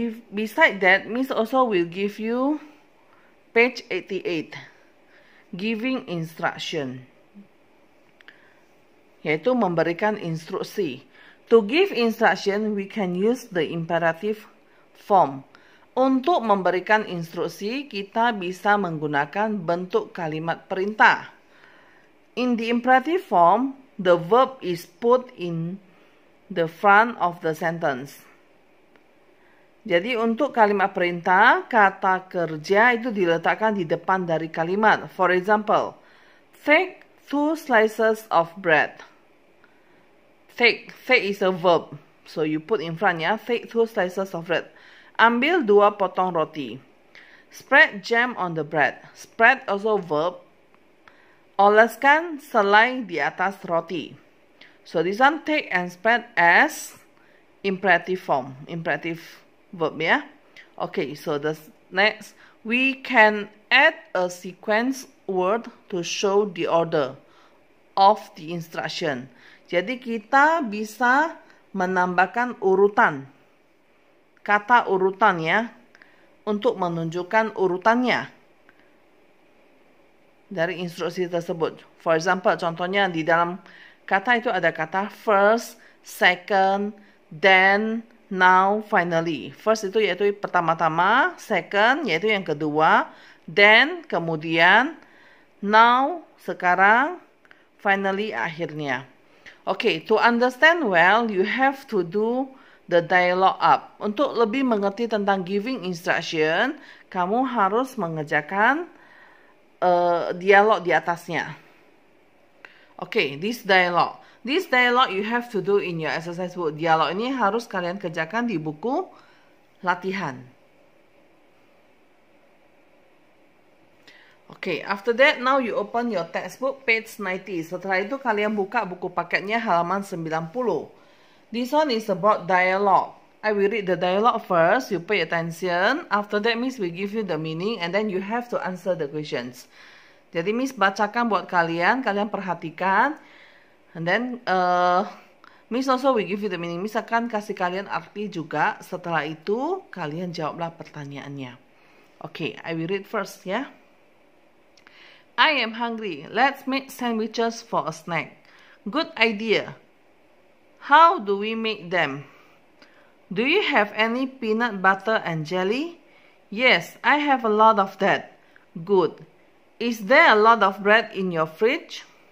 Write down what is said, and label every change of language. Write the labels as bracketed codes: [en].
[en] Beside that, Miss also will give you page 88. Giving instruction, [id] yaitu memberikan instruksi. [en] To give instruction, we can use the imperative form. [id] Untuk memberikan instruksi, kita bisa menggunakan bentuk kalimat perintah. [en] In the imperative form, the verb is put in the front of the sentence. [id] Jadi untuk kalimat perintah, kata kerja itu diletakkan di depan dari kalimat. [en] For example, take 2 slices of bread. Take is a verb. So you put in front ya, take 2 slices of bread. [id] Ambil 2 potong roti. [en] Spread jam on the bread. Spread also verb. [id] Oleskan selai di atas roti. [en] So this one take and spread as imperative form. Imperative verb ya. Okay, so the next we can add a sequence word to show the order of the instruction. [id] Jadi kita bisa menambahkan urutan, kata urutan ya, untuk menunjukkan urutannya dari instruksi tersebut. [en] For example, [id] contohnya di dalam kata itu ada kata first, second, then, now, finally. First itu yaitu pertama-tama, second yaitu yang kedua, then kemudian, now sekarang, finally akhirnya. [en] Okay, to understand well, you have to do the dialogue up. [id] Untuk lebih mengerti tentang giving instruction, kamu harus mengerjakan dialog di atasnya. [en] Okay, this dialogue. This dialogue you have to do in your exercise book. [id] Dialog ini harus kalian kerjakan di buku latihan. [en] Okay, after that, now you open your textbook, page 90. [id] Setelah itu kalian buka buku paketnya halaman 90. [en] This one is about dialogue. I will read the dialogue first. You pay attention. After that, Miss will give you the meaning and then you have to answer the questions. [id] Jadi Miss bacakan buat kalian, kalian perhatikan. [en] And then, Miss also will give you the meaning. [id] Miss akan kasih kalian arti juga. Setelah itu, kalian jawablah pertanyaannya. [en] Okay, I will read first ya. I am hungry. Let's make sandwiches for a snack. Good idea. How do we make them? Do you have any peanut butter and jelly? Yes, I have a lot of that. Good. Is there a lot of bread in your fridge?